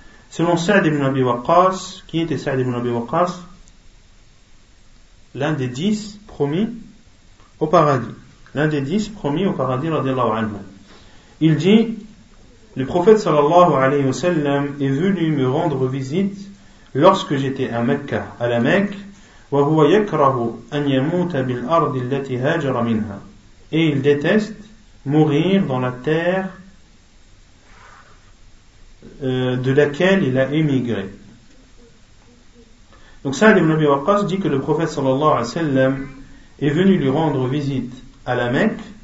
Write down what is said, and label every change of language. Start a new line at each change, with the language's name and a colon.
French: Selon Sa'd ibn Abi Waqqas, qui était Sa'd ibn Abi Waqqas, l'un des 10 promis au paradis. Radiallahu anhu. Il dit, le prophète sallallahu alayhi wa sallam est venu me rendre visite lorsque j'étais à Mecca, à la Mecque.
Arabic: وهو يكره أن يموت بالأرض التي هاجر منها.
French: Et il déteste mourir dans la terre de laquelle il a émigré. Donc Saad ibn Abi Waqqas dit que le prophète sallallahu alayhi wa sallam est venu lui rendre visite à la Mecque.